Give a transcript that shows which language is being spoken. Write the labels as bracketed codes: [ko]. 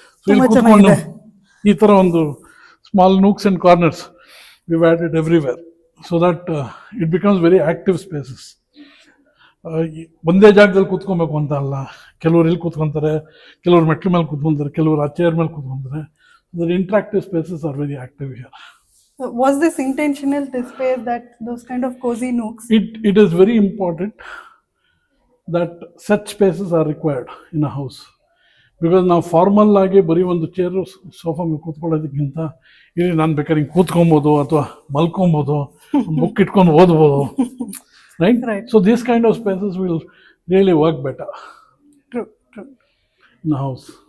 [kn] So ಇಲ್ಲಿ ಕೂತ್ಕೊಂಡು ಈ ಥರ ಒಂದು [en] Small nooks and corners we've added everywhere so that it becomes very active spaces. [kn] ಒಂದೇ ಜಾಗದಲ್ಲಿ ಕೂತ್ಕೊಬೇಕು ಅಂತ ಅಲ್ಲ, ಕೆಲವರು ಇಲ್ಲಿ ಕೂತ್ಕೊಂತಾರೆ, ಕೆಲವರು ಮೆಟ್ಲ ಮೇಲೆ ಕೂತ್ಕೊಂತಾರೆ, ಕೆಲವರು ಆ ಚೇರ್ ಮೇಲೆ ಕೂತ್ಕೊಂತಾರೆ. [en] The interactive spaces are very active here. Was this intentional, this space, that those kind of cozy nooks? It is very important that such spaces are required in a house. [kn] Because ನಾವು formal ಆಗಿ ಬರೀ ಒಂದು chair sofa ಮೇಲೆ ಕೂತ್ಕೊಳ್ಳೋದಕ್ಕಿಂತ ಇಲ್ಲಿ ನಾನು ಬೇಕಾದ್ರೆ ಹಿಂಗೆ ಕೂತ್ಕೊಬೋದು ಅಥವಾ ಮಲ್ಕೊಬೋದು, ಬುಕ್ ಇಟ್ಕೊಂಡು ಓದ್ಬೋದು, right? [en] So this kind of spaces will really work better in house.